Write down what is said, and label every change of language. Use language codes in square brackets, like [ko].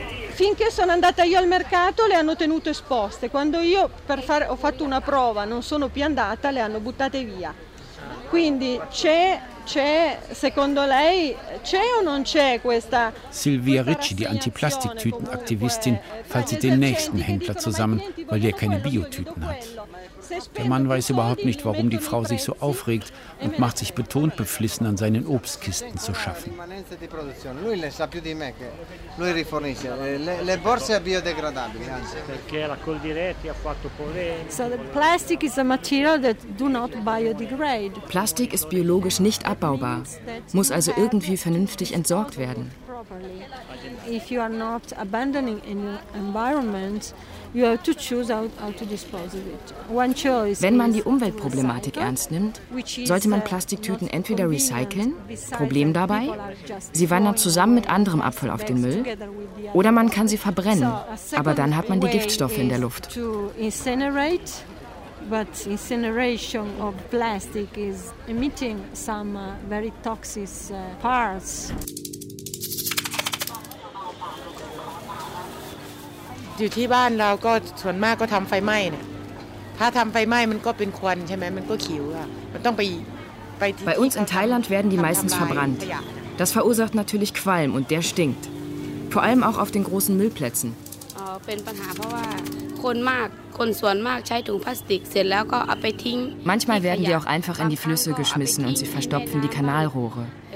[it] Finché sono andata io al mercato, le hanno tenute esposte. Quando io ho fatto una prova, non sono più andata, le hanno buttate via. Quindi c'è secondo lei c'è o non c'è questa [de] Silvia Ricci, die Antiplastiktütenaktivistin, faltet sie den nächsten Händler zusammen, weil der keine Biotüten hat. Der Mann weiß überhaupt nicht, warum die Frau sich so aufregt und macht sich betont beflissen, an seinen Obstkisten zu schaffen. [it] Lui le sa più di me che lui rifornisce le borse biodegradabili, anzi perché la Coldiretti ha fatto polemica. [en] So the plastic is a material that do not biodegrade. [de] Plastik ist biologisch nicht abbaubar, muss also irgendwie vernünftig entsorgt werden. [en] If you are not abandoning any environment, you have to choose how to dispose of it. One choice. [de] Wenn man die Umweltproblematik ernst nimmt, sollte man Plastiktüten entweder recyceln. Problem dabei: Sie wandern zusammen mit anderem Abfall auf den Müll. Oder man kann sie verbrennen, aber dann hat man die Giftstoffe in der Luft. [en] But incineration of plastic is emitting some very toxic parts. [th] อยู่ที่บ้านเราก็ส่วนมากก็ทำไฟไหม้เนี่ยถ้าทำไฟไหม้มันก็เป็นควันใช่ไหมมันก็ขิวอ่ะมันต้องไป [de] Bei uns in Thailand werden die meistens verbrannt. Das verursacht natürlich Qualm und der stinkt. Vor allem auch auf den großen Müllplätzen. Manchmal werden die auch einfach in die Flüsse geschmissen und sie verstopfen die Kanalrohre.